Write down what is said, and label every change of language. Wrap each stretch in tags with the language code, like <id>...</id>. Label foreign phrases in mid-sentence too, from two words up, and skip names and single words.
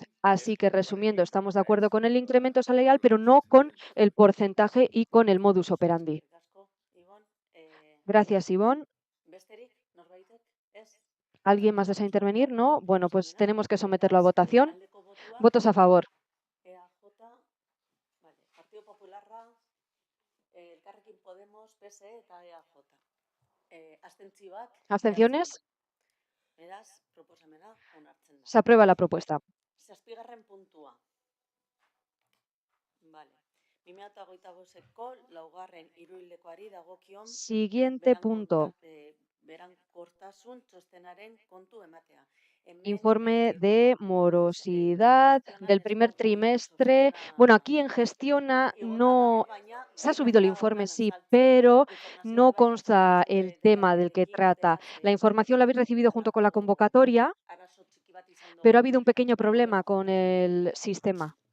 <es>Así que, resumiendo, estamos de acuerdo con el incremento salarial, pero no con el porcentaje y con el modus operandi. Gracias, Ivonne. ¿Alguien más desea intervenir? No. Bueno, pues tenemos que someterlo a votación. Votos a favor.</es> <eu>Partido Popularra, Elkarrekin Podemos, PSE eta EAJ.</eu> <es>¿Abstenciones?</es> <eu>Beraz, proposamena onartzen da.</eu> <es>Se aprueba la propuesta.</es> <eu>7. puntua. Vale. 2025ko 2. hiruhilekoari dagokion</eu> <es>Siguiente punto.</es> <eu>berankortasun txostenaren kontu ematea.</eu> <es>Informe de morosidad del primer trimestre. Bueno, aquí en Gestiona no se ha subido el informe, sí, pero no consta el tema del que trata. La información la habéis recibido junto con la convocatoria, pero ha habido un pequeño problema con el sistema.</es>